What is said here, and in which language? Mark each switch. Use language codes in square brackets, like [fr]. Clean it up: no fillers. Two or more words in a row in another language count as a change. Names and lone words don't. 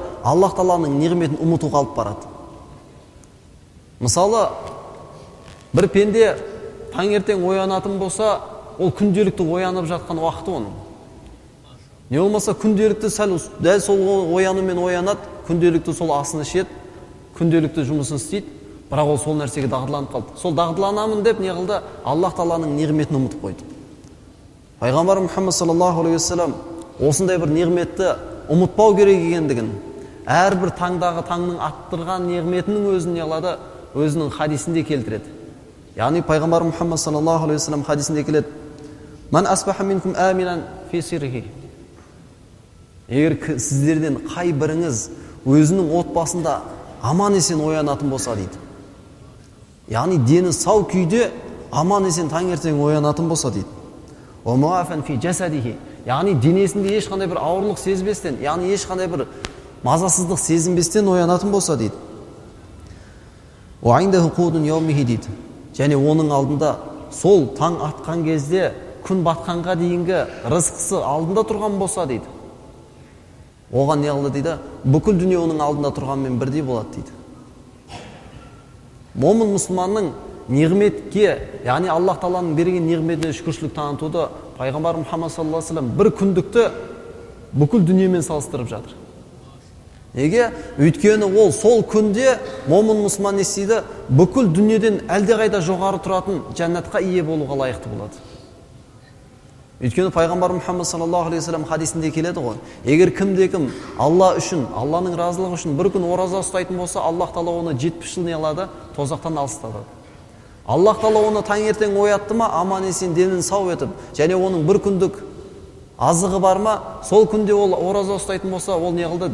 [kk] Аллах тағаланың неғметін ұмыту қалып барады. Мысалы, бір пенде таңертең оянатын болса, ол күнделікті оянып жатқан уақыты оның. Не болмаса күнделікті дәл сол оянумен оянады, күнделікті сол асын ішеді, күнделікті жұмысын істейді, бірақ ол сол нәрсеге дағдыланып қалды. Сол дағдыланамын деп не қылды? Аллах тағаланың неғметін ұмытып қойды. Пайғамбар Мұхаммад [ar] صلى الله عليه وسلم [kk] осындай бір неғметті ұмытпау керек екендігін, әрбір таңдағы таңның аттырған неғметінің өзін не қылады? Өзінің хадисінде келтіреді. Яғни пайғамбар Мұхаммад [ar] صلى الله عليه وسلم [kk] хадисінде келеді: [ar] "من أصبح منكم آمنا في سره". [kk] Егер сіздерден қай біріңіз өзінің отбасында аман есен оянатын болса дейді. Яғни дені сау күйде аман есен таңертең оянатын болса дейді. [ar] "ومعافى في جسده". [kk] Яғни денесінде ешқандай бір ауырлық сезбестен, яғни ешқандай бір мазасыздық сезінбестен оянатын болса дейді. [ar] "وعنده قوت يومه" [kk] дейді. Және оның алдында сол таң атқан кезде күн батқанға дейінгі рызқысы алдында тұрған болса дейді. Оған не қылды дейді? Бүкіл дүние оның алдында тұрғанмен бірдей болады дейді. Момын мұсылманның неғметке, яғни Аллах тағаланың берген неғметіне шүкіршілік танытуды пайғамбар Мұхаммад [ar] صلى الله عليه وسلم [kk] бір күндікті бүкіл дүниемен салыстырып жатыр. Неге? Өйткені ол сол күнде момын мұсылман не істейді? Бүкіл дүниеден әлдеқайда жоғары тұратын жәннатқа ие болуға лайықты болады. Өйткені пайғамбар Мұхаммад [ar] صلى الله عليه وسلم [kk] хадисінде келеді ғой: егер кімде-кім Алла үшін, Алланың разылығы үшін бір күн ораза ұстайтын болса, Аллах тағала оны 70 жыл не қылады? Тозақтан алыстатады. Аллах тағала оны таңертең оятты ма, аман есен денін сау етіп, және оның бір күндік азығы бар ма, сол күнде ол ораза ұстайтын болса, ол не қылды?